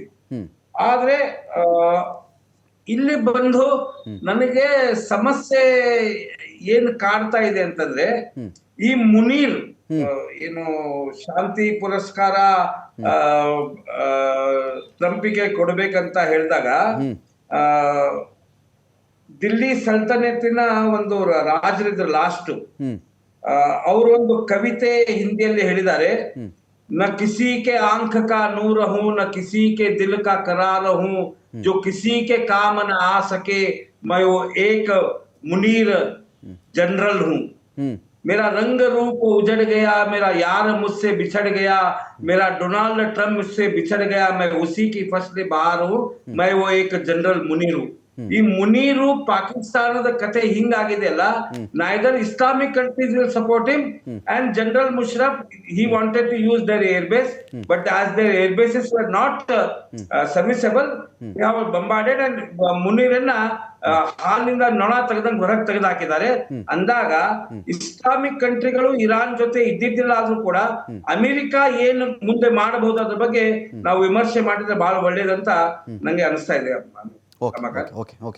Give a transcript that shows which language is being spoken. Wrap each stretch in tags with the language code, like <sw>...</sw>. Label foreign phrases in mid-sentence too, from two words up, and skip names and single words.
<kn>ಆದ್ರೆ ಇಲ್ಲಿ ಬಂದು ನನಗೆ ಸಮಸ್ಯೆ ಏನ್ ಕಾಡ್ತಾ ಇದೆ ಅಂತಂದ್ರೆ, ಈ ಮುನೀರ್ ಏನು ಶಾಂತಿ ಪುರಸ್ಕಾರ ಟ್ರಂಪಿಗೆ ಕೊಡ್ಬೇಕಂತ ಹೇಳಿದಾಗ, ದಿಲ್ಲಿ ಸಲ್ತನತಿನ ಒಂದು ರಾಜರಿದ್ರು ಲಾಸ್ಟ್, ಅವರು ಒಂದು ಕವಿತೆ ಹಿಂದಿಯಲ್ಲಿ ಹೇಳಿದ್ದಾರೆ,</kn> <hi>न किसी के आंख का नूर हूं न किसी के दिल का करार हूं, जो किसी के काम न आ सके मैं वो एक मुनीर जनरल हूं. मेरा रंग रूप उजड़ गया, मेरा यार मुझसे बिछड़ गया, मेरा डोनाल्ड ट्रंप मुझसे बिछड़ गया, मैं उसी की फसल बहार हूं, मैं वो एक जनरल मुनीर हूं.</hi> <kn>ಈ ಮುನೀರು ಪಾಕಿಸ್ತಾನದ ಕತೆ ಹಿಂಗಾಗಿದೆ ಅಲ್ಲ,</kn> <en>Neither Islamic countries will support him and General Musharraf he wanted to use their airbase, but as their airbases were not serviceable, they have bombarded and</en> <kn>ಮುನೀರನ್ನ ಹಾಲಿನಿಂದ ನೊಣ ತೆಗೆದಂಗ್ ಹೊರಗೆ ತೆಗೆದಾಕಿದ್ದಾರೆ. ಅಂದಾಗ ಇಸ್ಲಾಮಿಕ್ ಕಂಟ್ರಿಗಳು ಇರಾನ್ ಜೊತೆ ಇದ್ದಿದ್ದಿಲ್ಲ ಆದ್ರೂ ಕೂಡ ಅಮೆರಿಕ ಏನು ಮುಂದೆ ಮಾಡಬಹುದು ಅದ್ರ ಬಗ್ಗೆ ನಾವು ವಿಮರ್ಶೆ ಮಾಡಿದ್ರೆ ಬಹಳ ಒಳ್ಳೇದಂತ ನಂಗೆ ಅನಿಸ್ತಾ ಇದೆ.</kn> <en>OK OK OK</en>